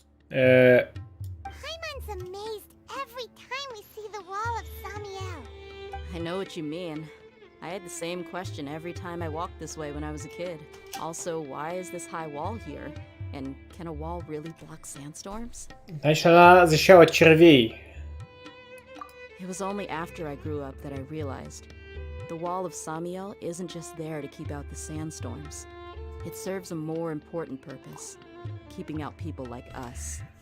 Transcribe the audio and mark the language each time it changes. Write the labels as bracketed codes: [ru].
[en] Paimon's amazed every time we see the wall of Samiel. I know what you mean. I had the same question every time I walked this way when I was a kid. Also, why is this high wall here? And can a wall really block sandstorms? [ru] Значит, она защищала червей. [en] It was only after I grew up that I realized the wall of Samiel isn't just there to keep out the sandstorms. It serves a more important purpose, keeping out people like us.